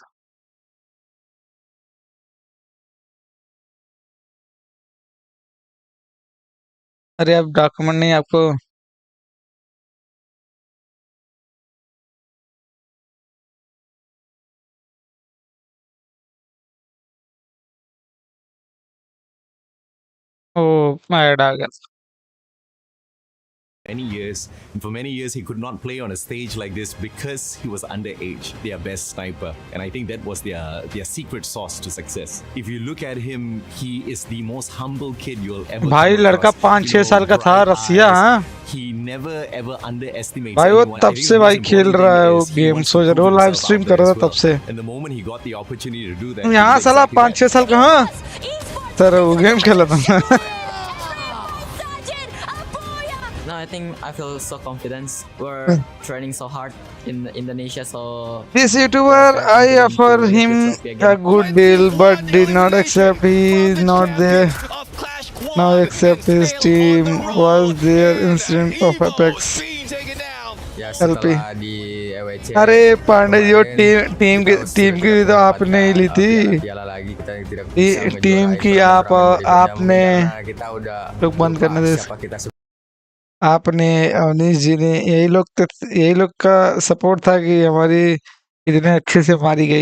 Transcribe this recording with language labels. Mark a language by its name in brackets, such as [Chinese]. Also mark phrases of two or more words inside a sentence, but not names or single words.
[Hindi] अरे अब डॉक्यूमेंट नहीं आपको? ओ ऐड आ गया। [English] For many years, he could not play on a stage like this because he was underage, their best sniper. And I think that was their secret sauce to success. If you look at him, he is the most humble kid you'll ever [Hindi] भाई लड़का 5-6 साल का था, रसिया। हाँ [English] He never ever underestimates [Hindi] भाई, वो [English] anyone. [Hindi] तब से भाई खेल रहा है वो गेम, सोच रहा, वो लाइव स्ट्रीम कर रहा था तब से। [English] And the moment he got the opportunity to do that, [Hindi] यहाँ साला 5-6 साल का। हाँ सर वो गेम खेला था। [English] No, I think I feel so confident. We're training so hard in Indonesia, so This YouTuber, I offer him a good deal, but did not accept. He is not there now, except his team was there. Incident of Apex. [Indonesian] ya LP. setelah di EWC. [Hindi] अरे पांडे जी, वो टीम की भी तो आपने ही ली थी। [Indonesian] Piala lagi kita tidak bisa [Hindi] टीम की आपने [Indonesian] kita udah [Hindi] लोग बंद करने दे। [Indonesian] siapa kita [Hindi] आपने, अवनीश जी ने, यही लोग का सपोर्ट था कि हमारी इतने अच्छे से मारी गई।